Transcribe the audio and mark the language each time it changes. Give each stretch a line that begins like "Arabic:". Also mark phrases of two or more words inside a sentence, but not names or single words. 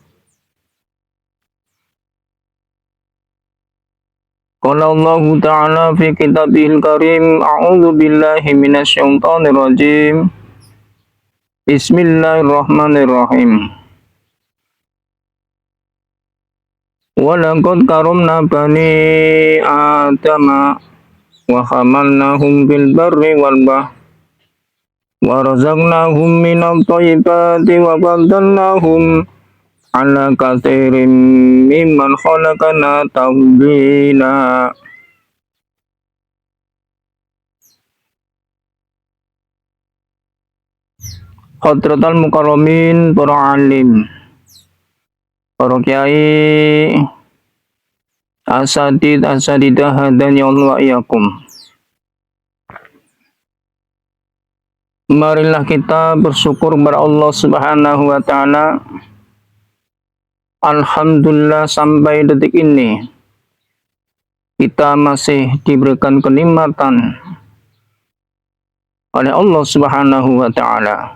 Arabic: قال الله تعالى في كتابه الكريم. أعوذ بالله من الشيطان الرجيم. بسم الله الرحمن الرحيم. ولقد كرمنا بني آدم وحملناهم في البر والبحر ورزقناهم من الطيبات وفضلناهم على كثير ممن خلقنا تفضيلا. حضرات المكرمين,
Indonesian: para alim, para kiai,
Arabic: السادة هداني الله وإياكم.
Indonesian: Marilah kita bersyukur kepada
Arabic: الله سبحانه وتعالى.
Indonesian: Alhamdulillah sampai detik ini kita masih diberikan kenikmatan oleh
Arabic: الله سبحانه وتعالى.